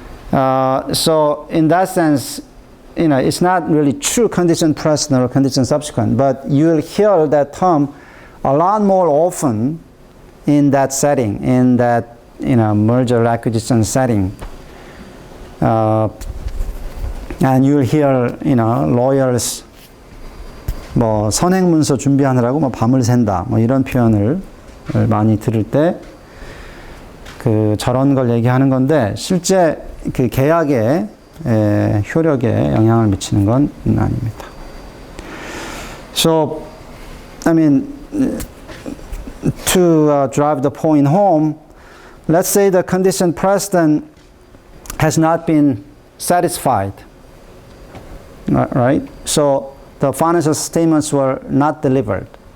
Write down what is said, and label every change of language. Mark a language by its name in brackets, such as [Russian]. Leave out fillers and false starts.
[English] So in that sense, it's not really true condition precedent or condition subsequent, but you'll hear that term a lot more often in that setting, in that merger acquisition setting. And you'll hear lawyers [Korean] 선행문서 준비하느라고 밤을 샌다 이런 표현을 많이 들을 때 저런 걸 얘기하는 건데 실제 그 계약의 효력에 영향을 미치는 건 아닙니다. [English] So, to drive the point home, let's say the condition precedent has not been satisfied, right? So the financial statements were not delivered.